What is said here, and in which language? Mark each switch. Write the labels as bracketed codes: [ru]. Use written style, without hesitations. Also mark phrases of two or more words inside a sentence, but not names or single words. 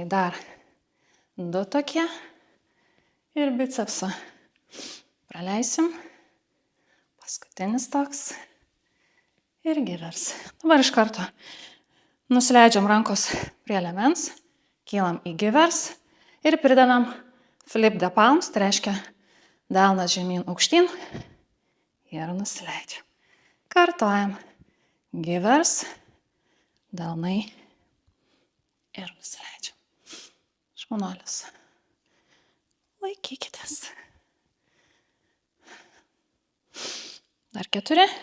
[lt] Dar 2 tokie. Ir bicepsą. Praleisim. Paskutinis toks. Ir givers. Dabar iš karto nusileidžiam rankos prie liemens. Kylam į givers. Ir pridedam [en] flip the palms. [lt] Tai reiškia delnas žemyn aukštyn. Ir nusileidžiam. Kartojam. Givers. Delnai. Ir nusileidžiam. Šaunuolis. Laikykitės. Dar 4.